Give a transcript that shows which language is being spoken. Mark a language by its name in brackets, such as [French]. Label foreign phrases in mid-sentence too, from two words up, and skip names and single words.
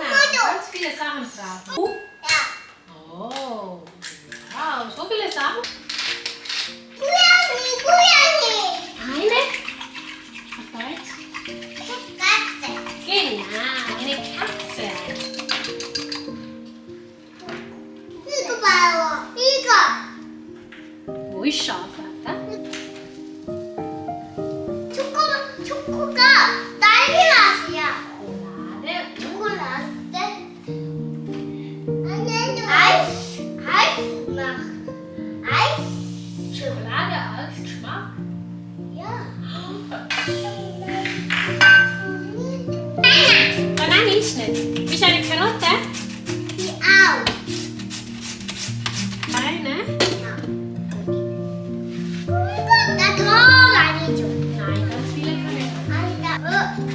[German] Ganz viele Sachen brauchen. Oh, wow, so viele Sachen. Eine? Auf Deutsch? Genau, eine Katze. [Korean] 이거 봐요. 이거. [German] Wo ist scharf, Vater? [Korean] 초코가 딸기 맛이야. [German] Schokolade. [Korean] 초콜릿. 아이스 맛. 아이스. [German] Schokolade als Geschmack. [Korean] 야. [German] Bananenschnitt. Ist eine Karotte? 아우. Eine? [Korean] 나 더 많이 줘. [German] Nein, ganz viele Karotten. [Korean] 아니다.